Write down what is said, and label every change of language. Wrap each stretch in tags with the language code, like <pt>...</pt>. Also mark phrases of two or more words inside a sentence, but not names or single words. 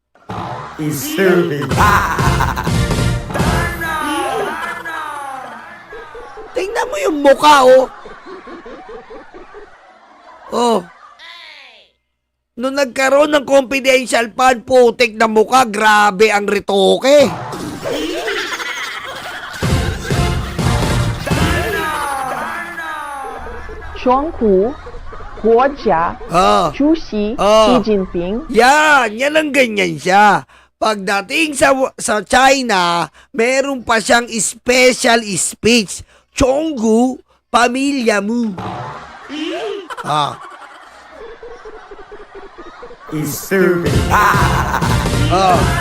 <tl>Tingnan mo yung mukha, oh. Oh. Nung nagkaroon ng</tl> <en>confidential fund,</en> <tl>putik na mukha, grabe ang retoke.</tl> <zh>中国国家 Oh. 主席 Oh. 习近平</zh> <tl>Yan ang ganyan siya. Pagdating sa China, meron pa siyang</tl> <en>special speech.</en> <tl>Chonggu, pamilya mo. Ah. Oh.</tl>